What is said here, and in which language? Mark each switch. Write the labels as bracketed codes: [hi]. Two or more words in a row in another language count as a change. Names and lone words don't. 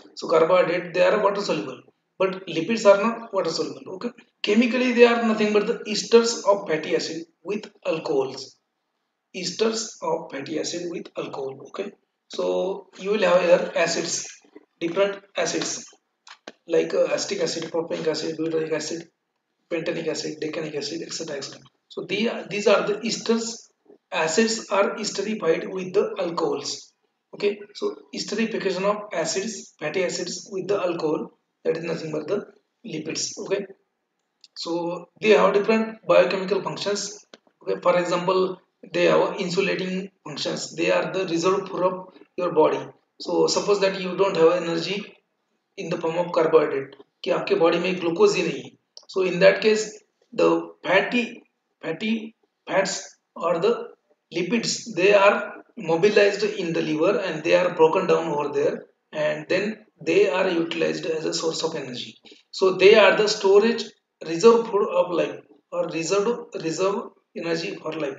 [en] So carbohydrate they are water soluble, but lipids are not water soluble. Okay, chemically they are nothing but the esters of fatty acid with alcohols. Esters of fatty acid with alcohol. Okay, so you will have here acids, different acids like acetic acid, propionic acid, butyric acid, pentanic acid, decanic acid, etc. etc. So these are the esters. Acids are esterified with the alcohols. Okay, so esterification of acids, fatty acids with the alcohol, that is nothing but the lipids. Okay, so they have different biochemical functions. Okay, for example, they have insulating functions. They are the reservoir of your body. So suppose that you don't have energy in the form of carbohydrate [hi] कि आपके बॉडी में ग्लूकोज ही नहीं है [en] so in that case the fatty fats or the lipids they are mobilized in the liver and they are broken down over there and then they are utilized as a source of energy. So they are the storage reserve food of life or reserve energy for life.